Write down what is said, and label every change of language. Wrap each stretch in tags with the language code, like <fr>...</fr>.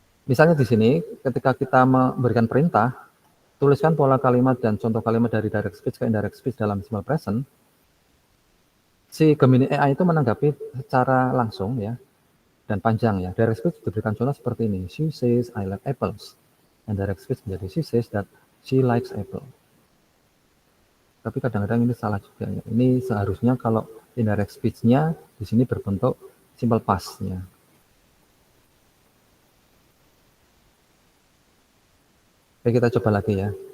<id>Misalnya di sini ketika kita memberikan perintah, tuliskan pola kalimat dan contoh kalimat dari direct speech ke indirect speech dalam simple present. Si Gemini AI itu menanggapi secara langsung ya dan panjang ya. Direct speech diberikan contoh seperti ini.</id> <en>She says I like apples. And direct speech menjadi she says that she likes apple.</en> <id>Tapi kadang-kadang ini salah juga ya. Ini seharusnya kalau indirect speech-nya di sini berbentuk simple past-nya. Oke, kita coba lagi ya.</id>